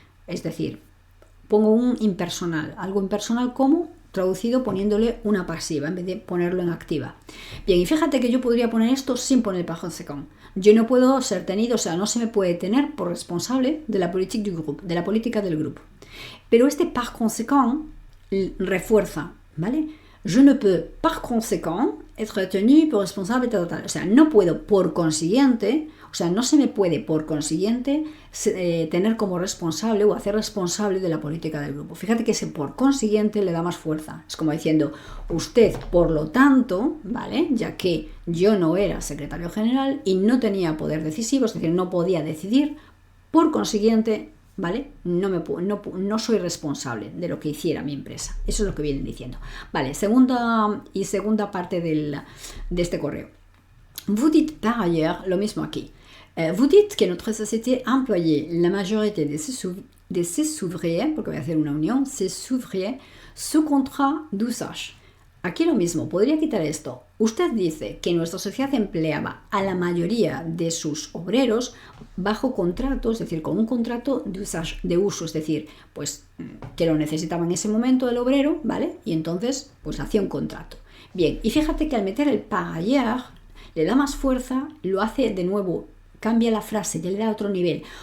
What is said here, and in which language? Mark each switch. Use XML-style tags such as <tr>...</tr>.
<es>Es decir, pongo un impersonal. Algo impersonal como traducido poniéndole una pasiva en vez de ponerlo en activa. Bien, y fíjate que yo podría poner esto sin poner</es> <fr>par conséquent.</fr> <es>Yo no puedo ser tenido, o sea, no se me puede tener por responsable</es> <fr>de la politique du groupe,</fr> <es>de la política del grupo. Pero este par conséquent refuerza, ¿vale?</es> <fr>Je ne peux, par conséquent, être tenu por responsable total.</fr> <es>O sea, no puedo, por consiguiente, o sea, no se me puede, por consiguiente, tener como responsable o hacer responsable de la política del grupo. Fíjate que ese por consiguiente le da más fuerza. Es como diciendo, usted, por lo tanto, ¿vale? Ya que yo no era secretario general y no tenía poder decisivo, es decir, no podía decidir, por consiguiente, ¿vale? No soy responsable de lo que hiciera mi empresa. Eso es lo que vienen diciendo. Vale, segunda parte de este correo.</es> <fr>Vous dites par ailleurs,</fr> <es>lo mismo aquí.</es> <fr>Vous dites que notre société employait la majorité de ses ouvriers,</fr> <es>porque voy a hacer una unión,</es> <fr>ses ouvriers, sous contrat d'usage.</fr> <es>Aquí lo mismo, podría quitar esto. Usted dice que nuestra sociedad empleaba a la mayoría de sus obreros bajo contrato, es decir, con un contrato de uso, es decir, pues que lo necesitaba en ese momento el obrero, ¿vale? Y entonces, pues hacía un contrato. Bien, y fíjate que al meter el</es> <fr>par ailleurs,</fr> <es>le da más fuerza, lo hace de nuevo, cambia la frase, ya le da otro nivel.</es>